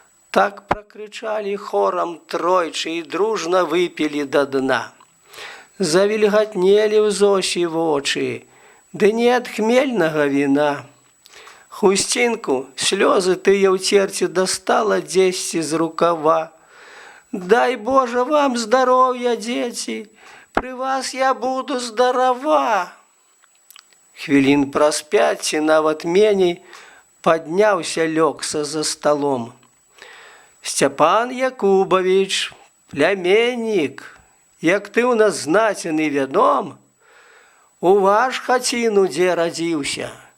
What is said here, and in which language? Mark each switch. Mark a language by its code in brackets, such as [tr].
[be] Так пракрычалі хорам тройчы і дружна выпілі да дна. Завільгатнелі ў Зосі вочы, ды не ад хмельнага віна. Хусцінку, слёзы тыя ўцерці дастала дзесьці з рукава. [ru] Дай Боже вам здоровья, дети, при вас я буду здорова. [be] Хвілін праз 5 ці нават меней падняўся лёгся за столом. Степан Якубович, племянник, як ты у нас знатен и вядом, у ваш хаціну дзе радзіўся.